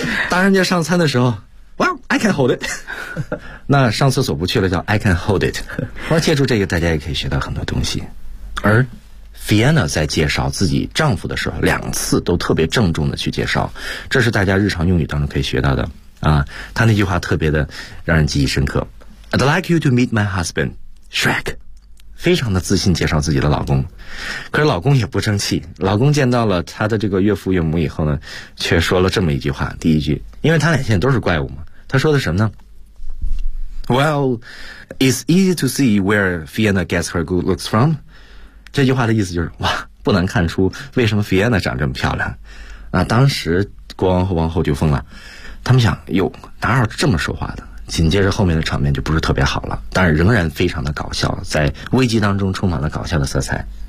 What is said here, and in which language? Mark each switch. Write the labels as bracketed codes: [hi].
[zh] 当人家上餐的时候 ， [en] Wow, I can hold it。 [zh] 那上厕所不去了，叫 [en] I can hold it。 [zh] 我借助这个，大家也可以学到很多东西。而 Fiona 在介绍自己丈夫的时候，两次都特别郑重的去介绍，这是大家日常用语当中可以学到的啊。他那句话特别的让人记忆深刻。 [en] I'd like you to meet my husband, Shrek. [zh] 非常的自信介绍自己的老公。可是老公也不争气，老公见到了他的这个岳父岳母以后呢，却说了这么一句话，第一句，因为他俩现在都是怪物嘛，他说的什么呢？ [en] Well, it's easy to see where Fiona gets her good looks from. [zh] 这句话的意思就是，哇，不难看出为什么 Fiona 长这么漂亮。那当时国王和王后就疯了。他们想，哟，哪有这么说话的？紧接着后面的场面就不是特别好了，但是仍然非常的搞笑，在危机当中充满了搞笑的色彩。